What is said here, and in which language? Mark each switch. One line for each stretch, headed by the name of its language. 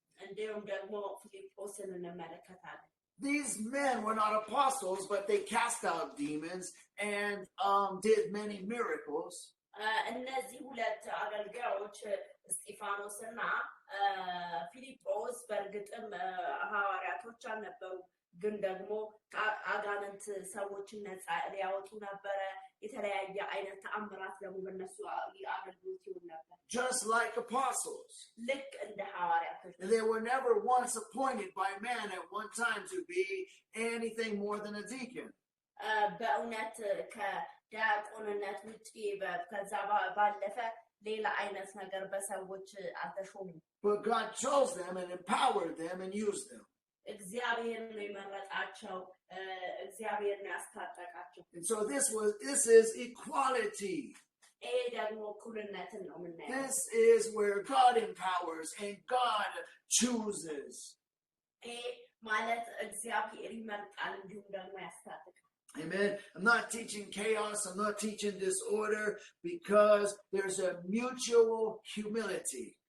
Amharic: እንዲሁም ደግሞ ፊልጶስን እንመለከታለን.
English: These men were not apostles, but they cast out demons and did many miracles.
Amharic: እነዚህ ሁለት አገልጋዮች እስጢፋኖስና ፊልጶስ በእርግጥም ሐዋርያቶች አልነበሩ ግን ደግሞ አጋንንት ሰዎችን ነፃ ሊያወጡ ነበረ የተለያየ አይነት ተአምራት ደግሞ በእነሱ አገልግሎት ይሁን ነበር
English: just like apostles.
Amharic: ልክ እንደ ሐዋርያቶች
English: They were never once appointed by man at one time to be anything more than a deacon.
Amharic: በእውነት ከዲያቆንነት ውጪ ከዛ ባለፈ ሌላ አይነት ነገር በሰዎች አልተሾሙ
English: But God chose them and empowered them and used them.
Amharic: እግዚአብሔር ነው የመረጣቸው እግዚአብሔር ነው ያስታጠቃቸው
English: And so this is equality.
Amharic: ይሄ ደግሞ እኩልነትን ነው የምናየው
English: This is where God empowers and God chooses.
Amharic: ይሄ ማለት እግዚአብሔር ይመርጣል እንዲሁም ደግሞ ያስታጥቃል
English: Amen. I'm not teaching chaos. I'm not teaching disorder because there's a mutual humility.